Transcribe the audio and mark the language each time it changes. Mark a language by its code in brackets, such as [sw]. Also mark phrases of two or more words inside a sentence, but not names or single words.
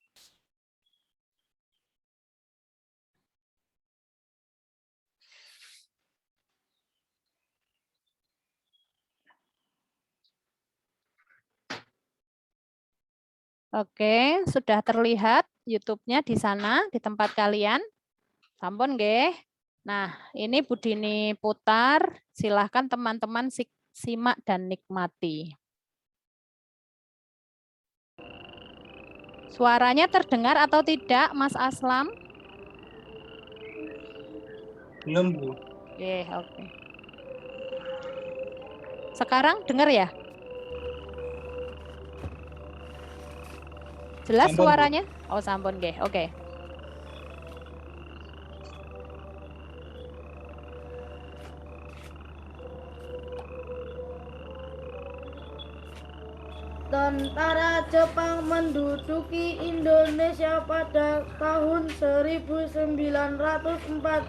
[id] Oke, sudah terlihat YouTube-nya di sana, di tempat kalian. [jv] Sampun nggih. [id] Nah, ini Bu Dini putar. Silahkan teman-teman simak dan nikmati. Suaranya terdengar atau tidak, Mas Aslam? Belum, Bu. Oke. Sekarang dengar ya? Jelas Sampun, suaranya? Oh, [jv] sampun nggih. [id] Oke. Tentara Jepang menduduki Indonesia pada tahun 1942.